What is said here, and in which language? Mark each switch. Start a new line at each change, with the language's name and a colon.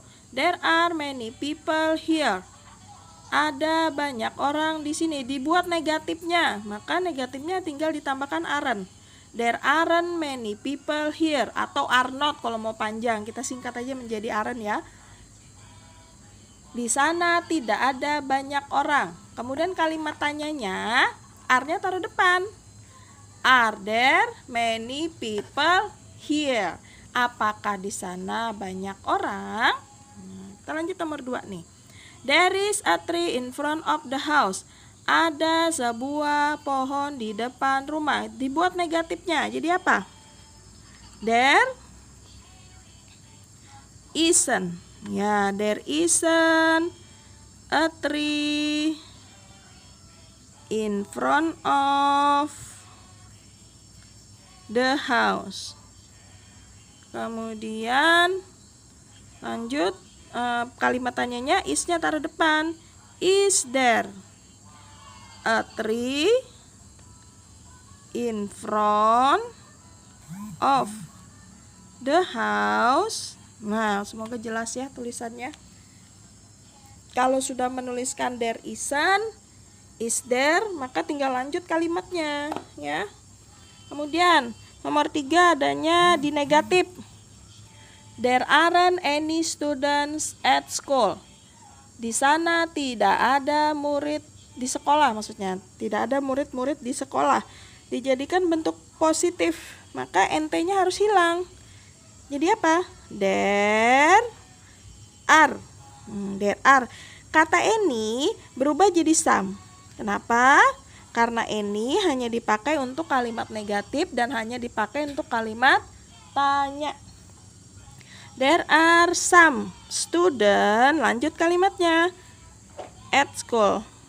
English: There are many people here.
Indonesian: Ada banyak orang di sini. Dibuat negatifnya, maka negatifnya tinggal ditambahkan aren't.
English: There aren't many people here, atau are not
Indonesian: kalau mau panjang. Kita singkat aja menjadi aren't ya. Di sana tidak ada banyak orang. Kemudian kalimat tanyanya, are-nya taruh depan.
English: Are there many people here?
Indonesian: Apakah di sana banyak orang? Kita lanjut nomor 2 nih.
English: There is a tree in front of the house.
Indonesian: Ada sebuah pohon di depan rumah. Dibuat negatifnya. Jadi apa? There isn't.
English: Ya, there isn't a tree in front of the house.
Indonesian: Kemudian lanjut. Kalimat tanyanya is-nya taruh depan.
English: Is there a tree in front of the house?
Indonesian: Nah, semoga jelas ya tulisannya. Kalau sudah menuliskan there isn't, is there, maka tinggal lanjut kalimatnya ya. Kemudian nomor 3 adanya di negatif.
English: There aren't any students at school.
Indonesian: Di sana tidak ada murid di sekolah, maksudnya tidak ada murid-murid di sekolah. Dijadikan bentuk positif, maka nt-nya harus hilang. Jadi apa?
English: There are. There are.
Indonesian: Kata any berubah jadi some. Kenapa? Karena any hanya dipakai untuk kalimat negatif dan hanya dipakai untuk kalimat tanya.
English: There are some students,
Indonesian: lanjut kalimatnya,
English: at school.